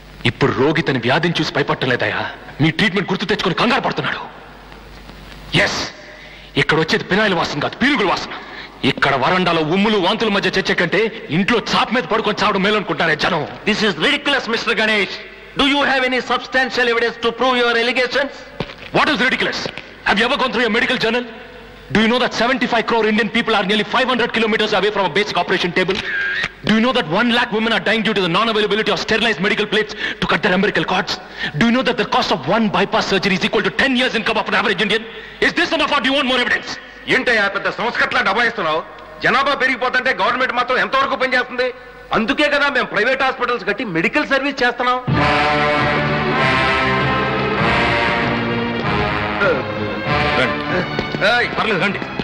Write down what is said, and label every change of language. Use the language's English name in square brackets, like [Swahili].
[Telugu] ఇప్పుడు రోగి తన వ్యాధిని చూసి భయపడలేదయా, మీ ట్రీట్మెంట్ గుర్తు తెచ్చుకొని కంగారు పడుతున్నాడు. ఎస్, ఇక్కడ వచ్చేది పినాయిల వాసన కాదు, పీరుగుల వాసన. ఇక్కడ వరండాలో ఉమ్ములు వాంతుల మధ్య చచ్చే కంటే ఇంట్లో చాప్ మీద పడుకొని చావడం మేలనుకుంటారే జనం. [English] This is ridiculous Mr Ganesh. Do you have any substantial evidence to prove your allegations? What is ridiculous? Have you ever gone through a medical journal? Do you know that 75 crore Indian people are nearly 500 kilometers away from a basic operation table? Do you know that 1 lakh women are dying due to the non-availability of sterilized medical plates to cut their umbilical cords? Do you know that the cost of 1 bypass surgery is equal to 10 years income of an average Indian? Is this enough or do you want more evidence? [Telugu] ఏంటయ్యా పెద్ద సంస్కట్లా డబాయిస్తున్నావు? జనాభా పెరిగిపోతుంటే government మాత్రం ఎంతవరకు పనిచేస్తుంది? అందుకే కదా మేము private hospitals కట్టి మెడికల్ సర్వీస్ చేస్తున్నాం. పర్లేదు రండి.